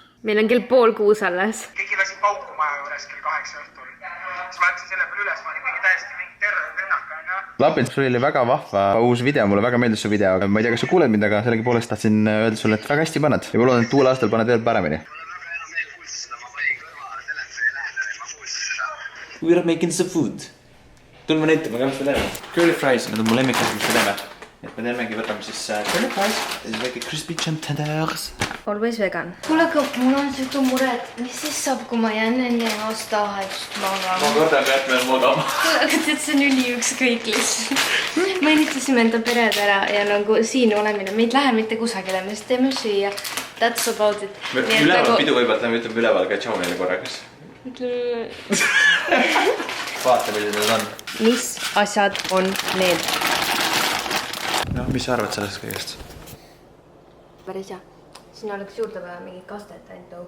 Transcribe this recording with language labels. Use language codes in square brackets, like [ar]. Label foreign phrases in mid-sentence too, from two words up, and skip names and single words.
[et] Meil on kell 5:30 alles. Keegi lasi pauku maja juures kell 8 õhtul. Siis ma ütlesin selle peale üles, ma olin täiesti mingi terrorirünnak, onju. Lapin, sul oli väga vahva uus video, mulle väga meeldis su video. Ma ei tea, kas sa kuuled mind, aga sellegipoolest tahtsin öelda sulle, et väga hästi paned. Ja ma loodan, et uuel aastal paned veel paremini. [en] We are making some food. [et] Tulme näitama, kas me teeme. [en] Curly fries, [et] need on mu lemmikased, mis me teeme. Et me teemegi, võtame siis [en] curly fries [et] ja siis väike [en] crispy chicken tenders. Always vegan. [et] Kuule, aga mul on siuke mure, et mis siis saab, kui ma jään enne aastavahetust magama. Ma kordan ka, et me magama. Kuule, aga tead, see on üli ükskõik lihtsalt. Me ehitasime enda pered ära ja nagu siin olemine, me ei lähe mitte kusagile, me siis teeme süüa. [en] That's about it. [et] Üleval pidu võivad, me ütleme üleval ka tšau neile korrakas. Vaata, millised need on. Mis asjad on need? No, mis sa arvad sellest kõigest? Päris hea. Siin oleks juurde vaja mingi kastet ainult.